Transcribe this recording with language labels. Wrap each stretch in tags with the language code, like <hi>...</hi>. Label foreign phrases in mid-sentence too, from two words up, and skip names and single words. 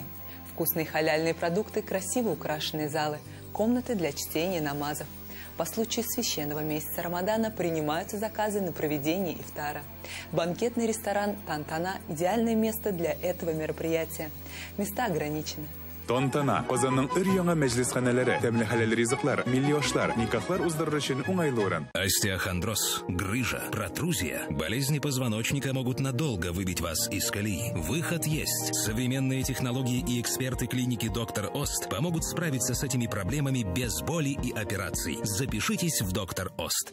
<ru>Вкусные халяльные продукты, красиво украшенные залы, комнаты для чтения намазов. По случаю священного месяца Рамадана принимаются заказы на проведение ифтара. Банкетный ресторан «Тан-Тана» – идеальное место для этого мероприятия. Места ограничены.</ru> <tt>Тонтана, Озанның өр-яңа мәҗлисханәләре, тәмле хәләл ризыклар, миллионлар, никахлар уздырыр өчен уңайлы урын.</tt> <ru>Остеохондроз, грыжа, протрузия, болезни позвоночника могут надолго выбить вас из колеи. Выход есть. Современные технологии и эксперты клиники «Доктор Ост» помогут справиться с этими проблемами без боли и операций. Запишитесь в «Доктор Ост».</ru>